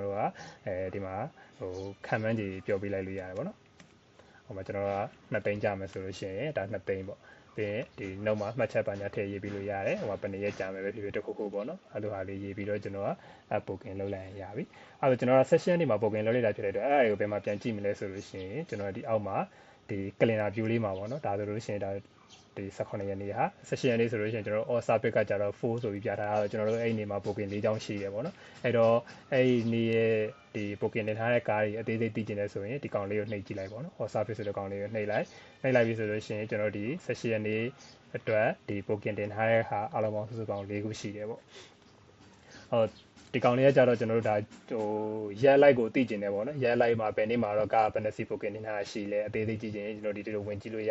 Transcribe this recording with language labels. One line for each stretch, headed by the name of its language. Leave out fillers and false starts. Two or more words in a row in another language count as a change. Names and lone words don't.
Burmese: တော်တို့ကဒီမှာခံမှန်းကြီးပြောပေးလိုက်လို့ရတယ်ပေါ့နော်ဟိုမှာကျွန်တော်တို့က2သိန်းကြာမယ်ဆိုလို့ရှိရင်ဒါ2သိန်းပေါ့ပြီးရင်ဒီနောက်မှာမှတ်ချက်ပညာထည့်ရေးပြီးလို့ရတယ်ဟိုမှာဘယ်နှစ်ရက်ကြာမယ်ပဲဖြစ်ဖြစ်တစ်ခုခုပေါ့နော်အဲ့လိုဟာလေးရေးပြီးတော့ကျွန်တော်က
English: app booking
Burmese: လုပ်လိုက်ရင်ရပြီအဲ့တော့ကျွန်တော်က session တွေမှာ booking လုပ်လိုက်တာဖြစ်တဲ့အတွက်အဲ့ဒါကိုဘယ်မှာပြန်ကြည့်မလဲဆိုလို့ရှိရင်ကျွန်တော်ဒီအောက်မှာဒီ
English: calendar view
Burmese: လေးမှာပေါ့နော်ဒါဆိုလို့ရှိရင်ဒါဒီ18ရက်နေ့ဟာ18ရက်နေ့ဆိုလို့ရှိရင်ကျွန်တော်
English: all service
Burmese: ကကြ တော့4ဆိုပြီးပြထားတော့ကျွန်တော်တို့အဲ့ဒီနေ့မှာ booking ၄ချောင်းရှိတယ်ပေါ့နော်အဲ့တော့အဲ့ဒီနေ့ရဲ့ဒီ booking တင်ထားတဲ့ကားတွေအသေးသေးသိကျင်နေဆိုရင်ဒီကောင်လေးကိုနှိပ်ကြည့်လိုက်ပေါ့နော်
English: all service
Burmese: ဆိုတဲ့ကောင်လေးကိုနှိပ်လိုက်ပြီဆိုလို့ရှိရင်ကျွန်တော်ဒီ18ရက်နေ့အတွက်ဒီ booking တင်ထားတဲ့ဟာအားလုံးပေါင်းစုစုပေါင်း4ခုရှိတယ်ပေါ့ဒီကောင်လေးကကြတော့ကျွန်တော်တို့ဒါရက်လိုက်ကိုသိကျင်တယ်ပေါ့နော်ရက်လိုက်မှာဘယ်နေ့မှာတော့ကားဘယ်နှစီ booking တင်ထားတာရှိလဲအသေးသေးကြည့်ကျင်ကျွန်တော်ဒီလိုဝင်ကြည့်လို့